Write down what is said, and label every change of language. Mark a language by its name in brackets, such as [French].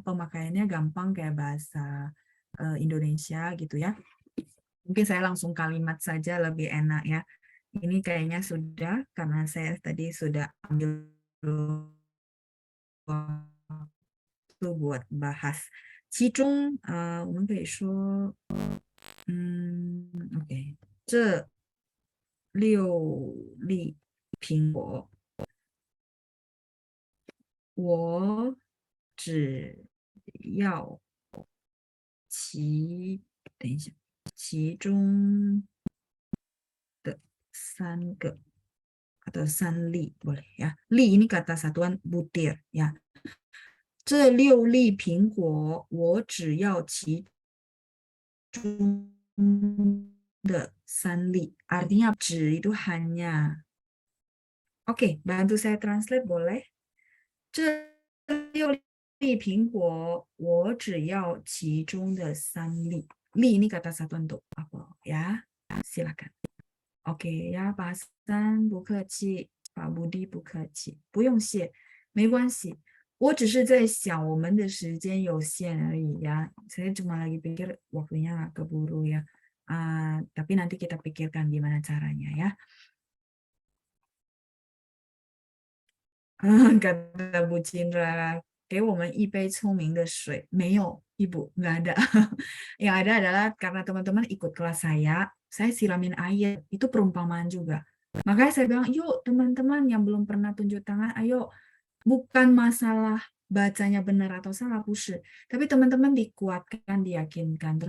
[Indonesian] Pemakaiannya gampang kayak bahasa Indonesia gitu ya. Mungkin saya langsung kalimat saja lebih enak ya. Ini kayaknya sudah, karena saya tadi sudah ambil waktu buat bahas. [Chinese] 其中我们可以说OK 这6粒苹果我只要等一下，其中的3个 [Indonesian] atau 3粒 boleh ya. Li ini kata satuan butir ya. [Chinese] 这6粒苹果我只要其中的3粒. [Indonesian] Artinya 只 itu hanya. Oke, bantu saya translate boleh? [Chinese] 这6粒苹果我只要其中的3粒. [Indonesian] Li ini kata satuan untuk apa ya? Silakan. Oke ya, Pak Hasan [Chinese] 不客气， [Indonesian] Pak Budi [Chinese] 不客气，不用谢，没关系。我只是在想我们的时间有限而已ya. [Indonesian] Saya cuma lagi pikir waktunya keburu ya. Tapi nanti kita pikirkan gimana caranya ya. Kata Bu Cindra, [Chinese] 给我们一杯聪明的水. 没有, [Indonesian] Ibu, nggak ada. Yang ada adalah karena teman-teman ikut kelas saya siramin air. Itu perumpamaan juga. Makanya saya bilang, yuk teman-teman yang belum pernah tunjuk tangan, ayo. Bukan masalah bacanya benar atau salah, bullshit. Tapi teman-teman dikuatkan, diyakinkan.